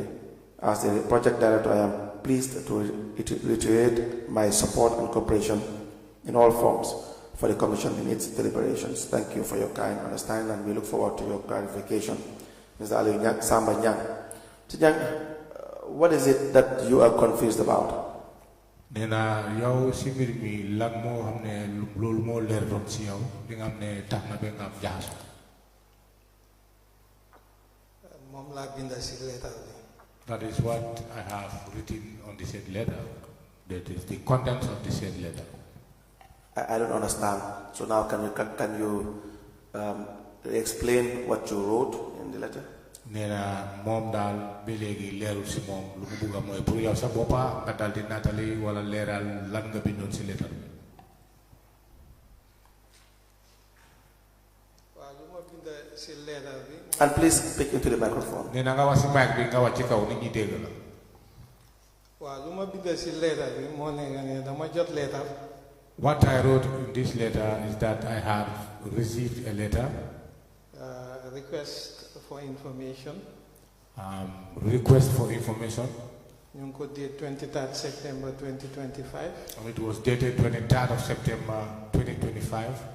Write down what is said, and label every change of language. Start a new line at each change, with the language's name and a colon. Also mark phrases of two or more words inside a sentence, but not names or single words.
English: As the project director, I am pleased to reiterate my support and cooperation in all forms for the Commission in its deliberations. Thank you for your kind understanding, and we look forward to your clarification. Mr. Ali Samba Nyang. What is it that you are confused about?
Wolof: Nena yow si mbir mi lan moo xam ne loolu moo leer doon si yow li nga xam ne tax na ba nga am jaxaso. moom laa binda si letter bi.
English: That is what I have written on the said letter. That is the contents of the said letter. I don't understand. So now can you explain what you wrote in the letter?
Wolof: Nena mom dal be legi leerul si mom lu mu bëgg moy pour yow sa boppa nga dal di natali wala leeral lan nga bindoon si letter. waaw lu ma bind si letter bi.
English: And please speak into the microphone.
Wolof: Nena nga wax si mic bi nga wax ci kaw nit ñi dégg la. waaw lu ma bind si letter bi moo nekk ne dama jot letter.
English: What I wrote in this letter is that I have received a letter. Request for information. Request for information. You could date 23rd September 2025. And it was dated 23rd of September 2025.